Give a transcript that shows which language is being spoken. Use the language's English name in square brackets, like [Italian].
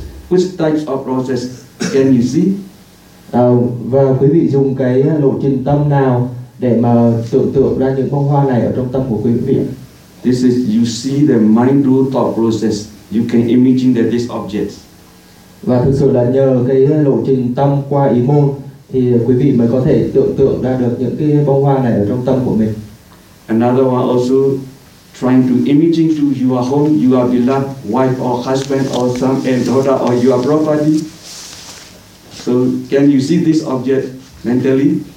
[English] Which type of process can you see? [Vietnamese] Và quý vị dùng cái lộ trình tâm nào để mà tưởng tượng ra những bông hoa này ở trong tâm của quý vị? [English] This is you see the mind do thought process. You can imagine that this object. [Vietnamese] Và thực sự là nhờ cái lộ trình tâm qua ý môn thì quý vị mới có thể tưởng tượng ra được những cái bông hoa này ở trong tâm của mình. [English] Another one also trying to imagine to your home, your beloved wife or husband or son and daughter or your property. So can you see this object mentally?